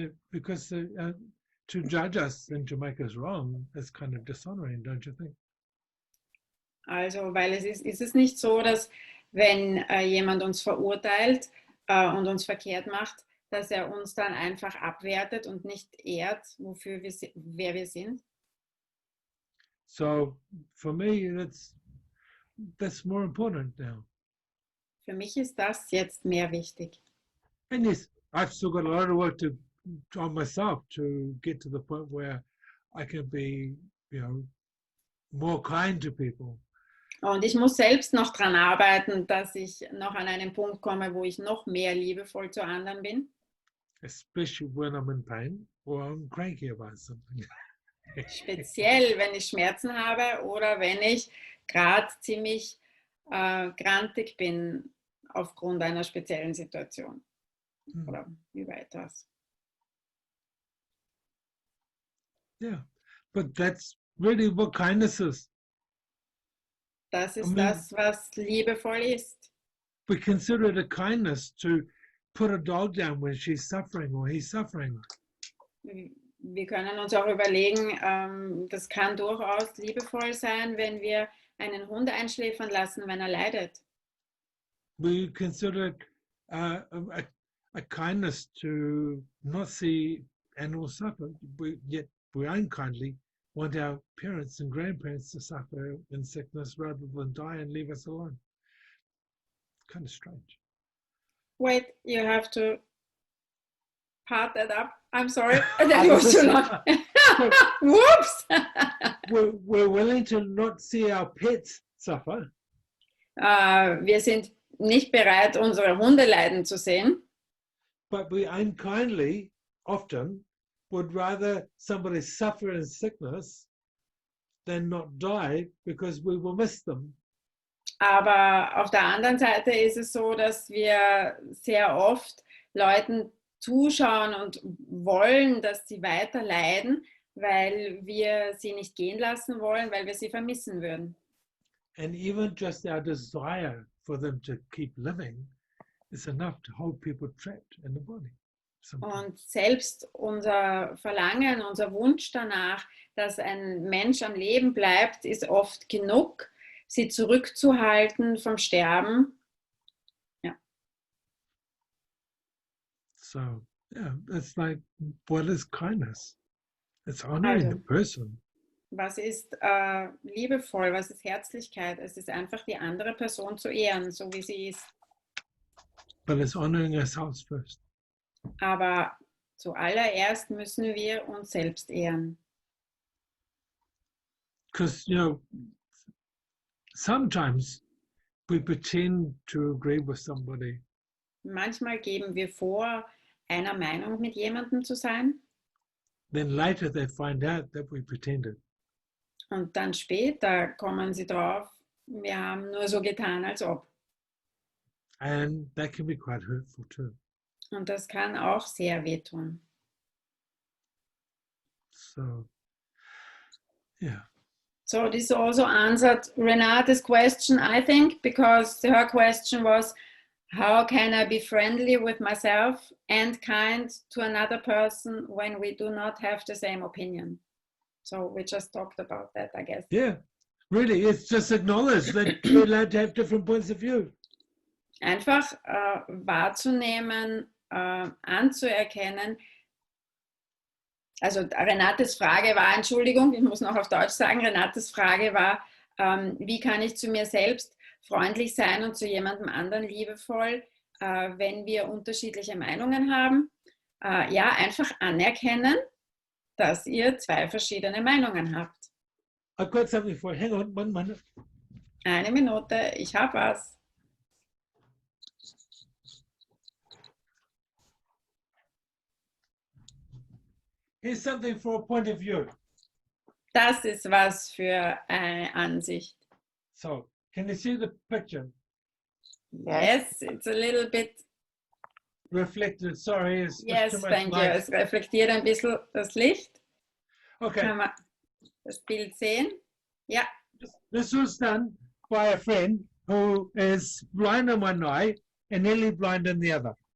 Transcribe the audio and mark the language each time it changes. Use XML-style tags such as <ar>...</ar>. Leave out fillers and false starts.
<en>Because to judge us and to make us wrong is kind of dishonoring, don't you think?</en> <de>Also, weil ist es nicht so, dass wenn jemand uns verurteilt und uns verkehrt macht, dass er uns dann einfach abwertet und nicht ehrt, wer wir sind?</de> <en>So for me, that's more important now.</en> <de>Für mich ist das jetzt mehr wichtig.</de> <en>And yes, I've still got a lot of work on myself to get to the point where I can be, more kind to people.</en> <de>Und ich muss selbst noch dran arbeiten, dass ich noch an einen Punkt komme, wo ich noch mehr liebevoll zu anderen bin.</de> <en>Especially when I'm in pain or I'm cranky about something.</en> <de>Speziell, wenn ich Schmerzen habe oder wenn ich gerade ziemlich grantig bin aufgrund einer speziellen Situation oder über etwas.</de> <en>Yeah, but that's really what kindness is.</en> <de>Das ist das, was liebevoll ist.</de> <en>We consider it a kindness to put a dog down when she's suffering or he's suffering.</en> <de>Wir können uns auch überlegen, das kann durchaus liebevoll sein, wenn wir einen Hund einschläfern lassen, wenn er leidet.</de> <en>We consider it a kindness to not see animals suffer, yet we unkindly want our parents and grandparents to suffer in sickness rather than die and leave us alone. Kind of strange. Wait, you have to part that up. I'm sorry, that was too long. Whoops! We're willing to not see our pets suffer.</en> <de>Wir sind nicht bereit, unsere Hunde leiden zu sehen.</de> <en>But we unkindly often would rather somebody suffer in sickness than not die because we will miss them.</en> <de>Aber auf der anderen Seite ist es so, dass wir sehr oft Leuten zuschauen und wollen, dass sie weiter leiden, weil wir sie nicht gehen lassen wollen, weil wir sie vermissen würden.</de> <en>And even just our desire for them to keep living is enough to hold people trapped in the body. Sometimes.</en> <de>Und selbst unser Verlangen, unser Wunsch danach, dass ein Mensch am Leben bleibt, ist oft genug, sie zurückzuhalten vom Sterben. Ja.</de> <en>So, yeah, it's like, what is kindness? It's honoring the person.</en> <de>Was ist liebevoll, was ist Herzlichkeit? Es ist einfach die andere Person zu ehren, so wie sie ist.</de> <en>But it's honoring ourselves first.</en> <de>Aber zuallererst müssen wir uns selbst ehren.</de> <en>Because, sometimes we pretend to agree with somebody.</en> <de>Manchmal geben wir vor, einer Meinung mit jemandem zu sein.</de> <en>Then later they find out that we pretended.</en> <de>Und dann später kommen sie drauf, wir haben nur so getan, als ob.</de> <en>And that can be quite hurtful too.</en> <de>Und das kann auch sehr wehtun.</de> <en>So, yeah. So this also answered Renate's question, I think, because her question was, how can I be friendly with myself and kind to another person when we do not have the same opinion? So we just talked about that, I guess. Yeah, really, it's just acknowledged that we're allowed to have different points of view.</en> <de>Einfach wahrzunehmen, anzuerkennen. Also Renates Frage war, Entschuldigung, ich muss noch auf Deutsch sagen, Renates Frage war, wie kann ich zu mir selbst freundlich sein und zu jemandem anderen liebevoll, wenn wir unterschiedliche Meinungen haben? Ja, einfach anerkennen, dass ihr zwei verschiedene Meinungen habt.</de> <en>I've got something for you. Hang on, 1 minute.</en> <de>Eine Minute, ich habe was.</de> <en>Here's something for a point of view.</en> <de>Das ist was für eine Ansicht.</de> <en>So, can you see the picture? Yes, it's a little bit. Reflected, sorry. It's Yes, too much thank you. light.</en> <de>Es reflektiert ein bisschen das Licht.</de> <en>Okay,</en> <de>Kann man das Bild sehen? Ja.</de> <en>this was done by a friend who is blind in one eye and nearly blind in the other.</en>